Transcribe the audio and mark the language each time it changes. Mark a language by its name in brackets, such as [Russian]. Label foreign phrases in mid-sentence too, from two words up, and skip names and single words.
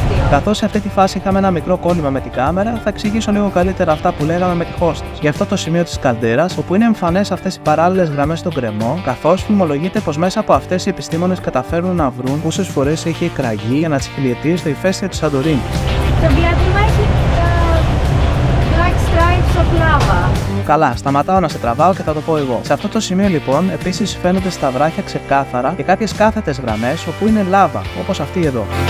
[Greek] Καθώς σε αυτή τη φάση είχαμε ένα μικρό κόλλημα με την κάμερα, θα εξηγήσω λίγο καλύτερα αυτά που λέγαμε με τη hostess. Για αυτό το σημείο της καλντέρας, όπου είναι εμφανές αυτές οι παράλληλες γραμμές στον κρεμό, καθώς φημολογείται πως μέσα από αυτές οι επιστήμονες καταφέρουν να βρουν πόσες φορές έχει εκραγεί για να τσιχλιετεί στο ηφαίστειο της Σαντορίνης. Το διάστημα έχει [English] black stripes of lava. [Greek] Καλά, σταματάω να σε τραβάω και θα το πω εγώ. Σε αυτό το σημείο λοιπόν επίσης φαίνονται στα βράχια ξεκάθαρα και κάποιες κάθετες γραμμές όπου είναι λάβα, όπως αυτή εδώ.